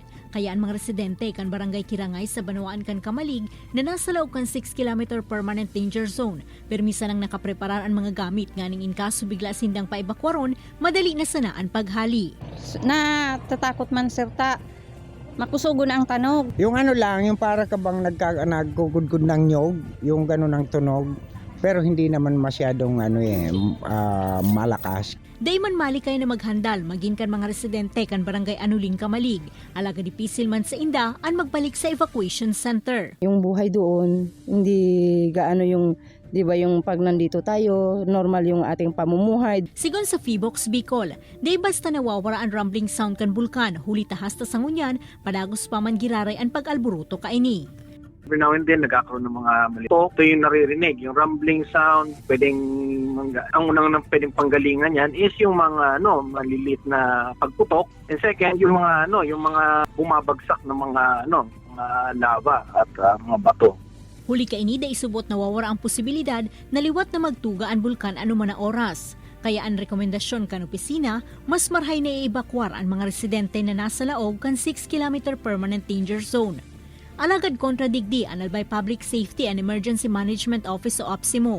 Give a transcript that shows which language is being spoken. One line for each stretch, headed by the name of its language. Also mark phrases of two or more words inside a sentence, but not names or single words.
Bikol: Kaya ang mga residente kan barangay Kirangay sa banwaan kan Kamalig na nasa loob kan
English: 6-kilometer permanent danger zone.
Bikol: Permisa nang nakapreparar ang mga gamit nganing in kaso bigla sindang paibakwaron, madali na sana ang paghali. Natatakot man sirta. Makusugo na ang tanog.
Filipino: Yung ano lang, yung para ka bang nagkugudgud ng nyog, yung gano'n ang tunog. Pero hindi naman masyadong malakas.
Bikol: Dayman malikay na maghandal maging kan mga residente kan barangay Anuling Kamalig. Alaga dipisil man sa inda ang magbalik sa evacuation center.
Filipino: Yung buhay doon, hindi gaano yung, di ba yung pag nandito tayo, normal yung ating pamumuhay.
Bikol: Sigon sa PHIVOLCS Bicol, day basta nawawara ang
English: rumbling sound
Bikol: kan bulkan, huli tahas ta sangunyan, padagos pa man giraray ang pag-alburuto kaini.
English: Every now and then,
Filipino: nagkakaroon ng mga malito. Ito yung naririnig, yung
English: rumbling sound,
Filipino: ang unang pwedeng panggalingan yan is yung mga maliliit na pagputok. And second, yung mga bumabagsak ng mga lava at mga bato.
Bikol: Huli kaini da isubot nawawara ang posibilidad na liwat na magtuga ang bulkan anuman na oras. Kaya ang rekomendasyon kan opisina, mas marhay na i-evacuar ang mga residente na nasa laog kan
English: 6-kilometer permanent danger zone.
Bikol: Alagad kontradigdi ang Albay Public Safety and Emergency Management Office o OPSEMO.